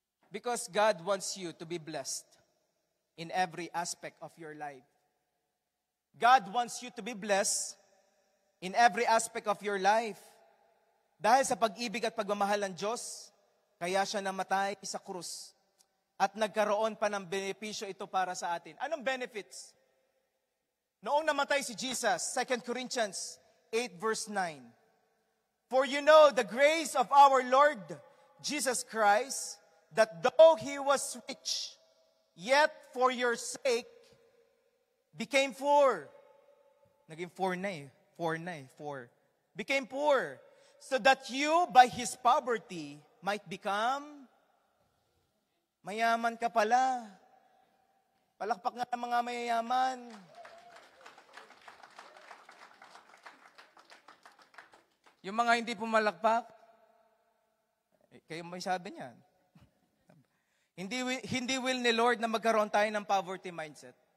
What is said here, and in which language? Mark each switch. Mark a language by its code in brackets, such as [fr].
[en] Because God wants you to be blessed in every aspect of your life. God wants you to be blessed in every aspect of your life. [tl] Dahil sa pag-ibig at pagmamahal ng Diyos, kaya siya namatay sa krus. At nagkaroon pa ng benepisyo ito para sa atin. Anong benefits? Noong namatay si Jesus, 2 Corinthians 8 verse 9. [en] For you know the grace of our Lord Jesus Christ, that though He was rich, yet for your sake became poor. [tl] Naging four na eh. [en] Four. Became poor. So that you, by His poverty, might become [tl] mayaman ka pala. Palakpak nga ng mga mayayaman. Yung mga hindi pumalakpak, kayo may sabi niyan. Hindi will ni Lord na magkaroon tayo ng poverty mindset.